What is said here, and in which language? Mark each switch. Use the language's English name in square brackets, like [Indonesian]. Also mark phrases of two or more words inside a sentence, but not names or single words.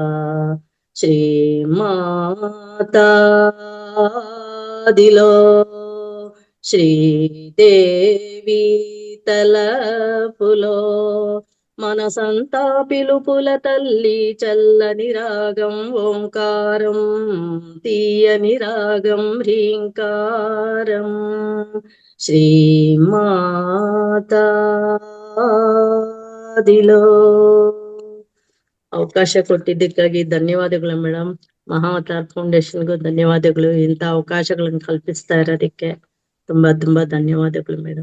[Telugu] శ్రీమాతాదిలో శ్రీదేవి తలపులో మనసంతా పిలుపుల తల్లి చల్లని రాగం ఓంకారం తీయని రాగం హ్రీంకారం ಶ್ರೀಮಾತಾದಿಲೋ. [Kannada] ಅವಕಾಶ ಕೊಟ್ಟಿದ್ದಕ್ಕಾಗಿ ಧನ್ಯವಾದಗಳು ಮೇಡಮ್. ಮಹಾವತಾರ್ ಫೌಂಡೇಶನ್ಗೂ ಧನ್ಯವಾದಗಳು. ಇಂಥ ಅವಕಾಶಗಳನ್ನು ಕಲ್ಪಿಸ್ತಾ ಇರೋದಕ್ಕೆ ತುಂಬಾ ತುಂಬಾ ಧನ್ಯವಾದಗಳು ಮೇಡಮ್.